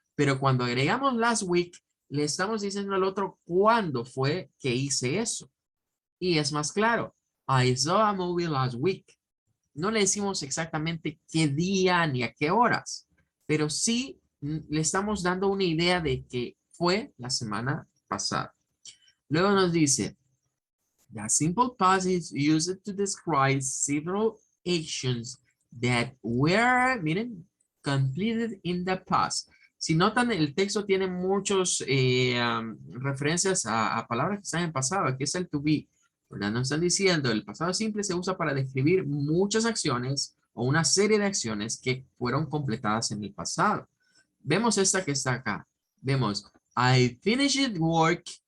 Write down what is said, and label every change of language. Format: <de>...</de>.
<es>Pero cuando agregamos last week, le estamos diciendo al otro cuándo fue que hice eso. Y es más claro,</es> <en>I saw a movie last week.</en> <es>No le decimos exactamente qué día ni a qué horas, pero sí le estamos dando una idea de que fue la semana pasada. Luego nos dice,</es> <en>the simple past is used to describe several actions that were,</en> <es>miren,</es> <en>completed in the past.</en> <es>Si notan, el texto tiene muchos referencias a palabras que están en pasado. Aquí es el to be, ¿verdad? Nos están diciendo, el pasado simple se usa para describir muchas acciones o una serie de acciones que fueron completadas en el pasado. Vemos esta que está acá. Vemos,</es> <en>I finished work.</en>